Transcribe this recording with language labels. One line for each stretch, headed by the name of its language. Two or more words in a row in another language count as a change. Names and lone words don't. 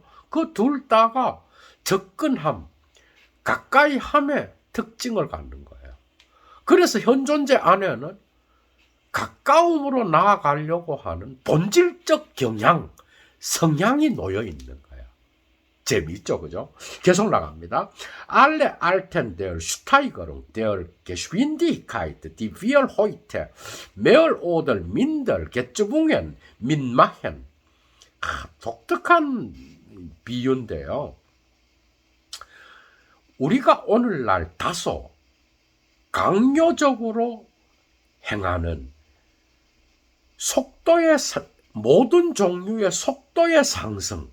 Korean: 그 둘 다가 접근함, 가까이함의 특징을 갖는 거예요. 그래서 현 존재 안에는 가까움으로 나아가려고 하는 본질적 경향, 성향이 놓여 있는 거야. 재미있죠, 그죠? 계속 나갑니다.
German: Alle Arten der Steigerung der Geschwindigkeit, die wir heute mehr oder minder gezwungen mitmachen.
Korean: 독특한 비유인데요. 우리가 오늘날 다소 강요적으로 행하는 속도의 모든 종류의 속도의 상승.